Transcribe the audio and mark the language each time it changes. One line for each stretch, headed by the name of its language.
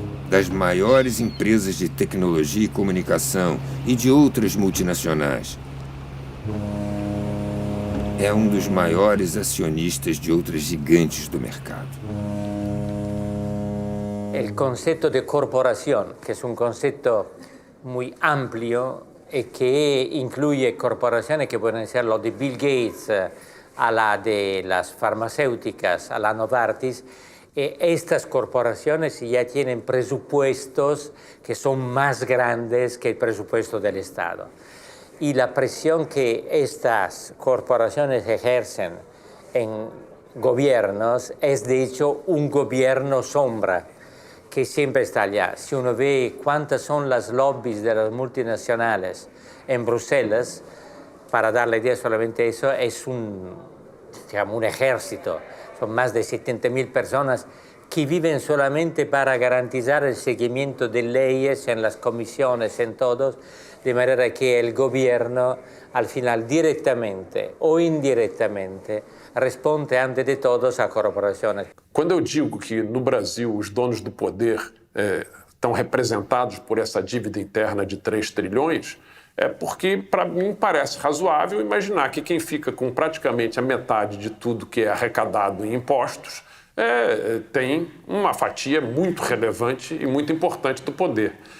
Portuguese: Das maiores empresas de tecnologia e comunicação e de outras multinacionais. É um dos maiores acionistas de outras gigantes do mercado.
Spanish: El concepto de corporación, que es un concepto muy amplio y que incluye corporaciones que pueden ser lo de Bill Gates, a la de las farmacéuticas, a la Novartis. Estas corporaciones ya tienen presupuestos que son más grandes que el presupuesto del Estado. Y la presión que estas corporaciones ejercen en gobiernos es de hecho un gobierno sombra que siempre está allá. Si uno ve cuántas son las lobbies de las multinacionales en Bruselas, para dar la idea solamente eso, es un ejército. Son más de 70.000 personas que viven solamente para garantizar el seguimiento de leyes en las comisiones, en todos, de manera que el gobierno, al final, directamente o
Portuguese: indiretamente,
Spanish: responde antes de todos a
Portuguese: corporações. Quando eu digo que no Brasil os donos do poder estão representados por essa dívida interna de 3 trilhões, é porque, para mim, parece razoável imaginar que quem fica com praticamente a metade de tudo que é arrecadado em impostos tem uma fatia muito relevante e muito importante do poder.